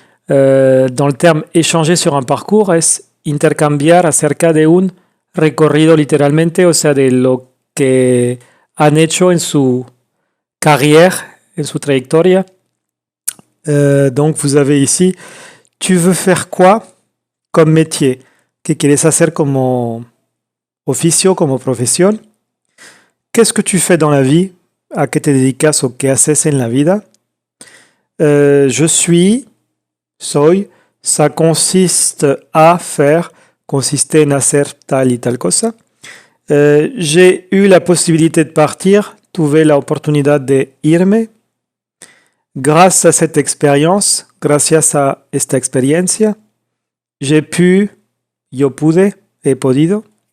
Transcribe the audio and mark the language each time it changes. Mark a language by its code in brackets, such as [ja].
[fr] Alors, dans le terme échanger sur un parcours, [es] es intercambiar acerca de un recorrido literalmente, o sea, de lo que han hecho en su carrière, en su trayectoria. [fr] Donc, vous avez ici, tu veux faire quoi comme métier? [es] ¿Qué quieres hacer como oficio, como profesión? [fr] Qu'est-ce que tu fais dans la vie? [es] ¿A qué te dedicas o qué haces en la vida? [fr] Je suis, [es] soy, [fr] ça consiste à faire, [es] consiste en hacer tal y tal cosa. [fr] J'ai eu la possibilité de partir, [es] tuve la oportunidad de irme. [fr] Grâce à cette expérience, [es] gracias a esta experiencia, [fr] j'ai pu, [es] yo pude, he podido.